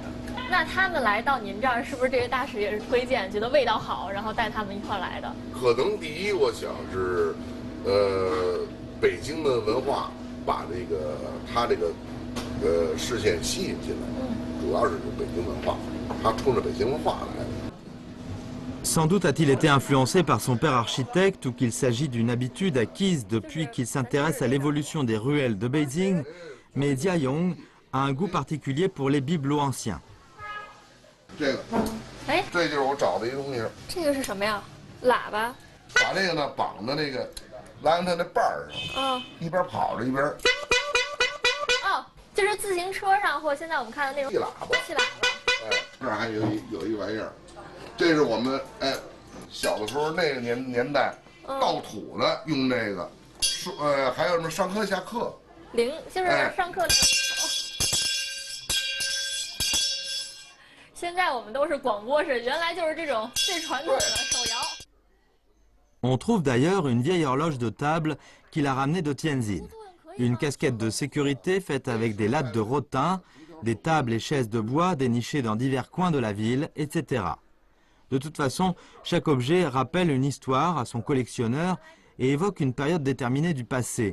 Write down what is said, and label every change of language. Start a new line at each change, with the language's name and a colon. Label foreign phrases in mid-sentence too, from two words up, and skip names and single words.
Chinese: 那他们来到您这儿，是不是这个大使也是推荐，觉得味道好，然后带他们一块儿来的？可能第一，我想是，北京的文化把他这个视线吸引进来，主要是北京文化，他冲着北京文化来的。
French: Sans doute a-t-il été influencé par son père architecte ou qu'il s'agit d'une habitude acquise depuis qu'il s'intéresse à l'évolution des ruelles de Beijing, mais Dia Yong a un goût particulier pour les bibelots anciens.
Chinese: 这个，哎，这就是我找的一东西。这个是什么呀？喇叭。把这个呢绑在那个栏杆那把儿上，一边跑着一边。哦，就是自行车上或现在我们看的那种气喇叭。气喇叭。哎，这儿还有一玩意儿，这是我们小的时候那个年代倒土的用这个，还有什么上课下课。就是上课。现在我们都是广播式，原来就是这种最传统的手摇。
French: On trouve d'ailleurs une vieille horloge de table qu'il a ramenée de Tianjin. Une casquette de sécurité faite avec des lattes de rotin, des tables et chaises de bois dénichées dans divers coins de la ville, etc. De toute façon, chaque objet rappelle une histoire à son collectionneur et évoque une période déterminée du passé.